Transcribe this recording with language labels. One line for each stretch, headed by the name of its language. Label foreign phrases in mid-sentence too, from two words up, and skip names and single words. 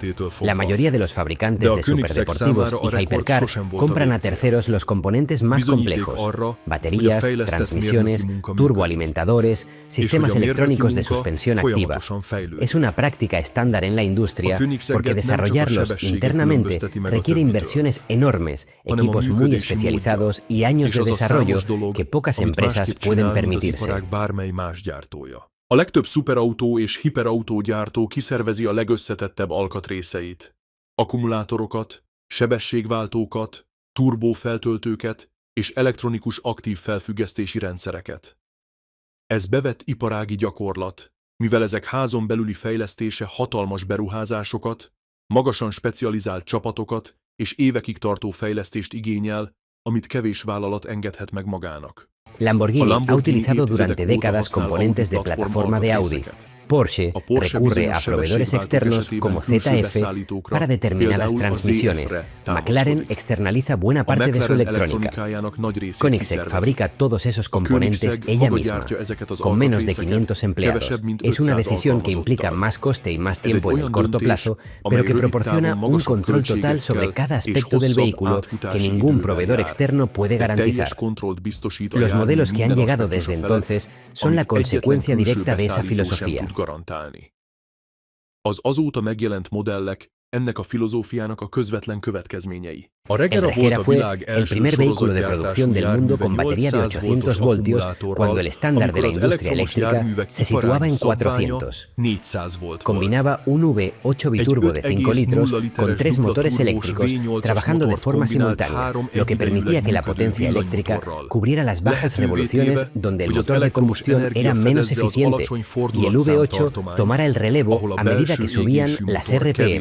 Spanish: La mayoría de los fabricantes de superdeportivos y Hypercar compran a terceros los componentes más complejos: baterías, transmisiones, turboalimentadores, sistemas electrónicos de suspensión activa. Es una práctica estándar en la industria porque desarrollarlos internamente requiere inversiones enormes, equipos muy especializados y años de desarrollo que pocas empresas pueden permitirse.
Hungarian: A legtöbb szuperautó és hiperautógyártó kiszervezi a legösszetettebb alkatrészeit. Akkumulátorokat, sebességváltókat, turbófeltöltőket és elektronikus aktív felfüggesztési rendszereket. Ez bevett iparági gyakorlat, mivel ezek házon belüli fejlesztése hatalmas beruházásokat, magasan specializált csapatokat és évekig tartó fejlesztést igényel, amit kevés vállalat engedhet meg magának.
Spanish: Lamborghini ha utilizado durante décadas componentes de plataforma de Audi. Porsche recurre a proveedores externos como ZF para determinadas transmisiones. McLaren externaliza buena parte de su electrónica. Koenigsegg fabrica todos esos componentes ella misma, con menos de 500 empleados. Es una decisión que implica más coste y más tiempo en el corto plazo, pero que proporciona un control total sobre cada aspecto del vehículo que ningún proveedor externo puede garantizar. Los modelos que han llegado desde entonces son la consecuencia directa de esa filosofía.
Hungarian: Az azóta megjelent modellek ennek a filozófiának a közvetlen következményei.
Spanish: El Regera fue el primer vehículo de producción del mundo con batería de 800 voltios cuando el estándar de la industria eléctrica se situaba en 400. Combinaba un V8 biturbo de 5 litros con 3 motores eléctricos trabajando de forma simultánea, lo que permitía que la potencia eléctrica cubriera las bajas revoluciones donde el motor de combustión era menos eficiente y el V8 tomara el relevo a medida que subían las RPM.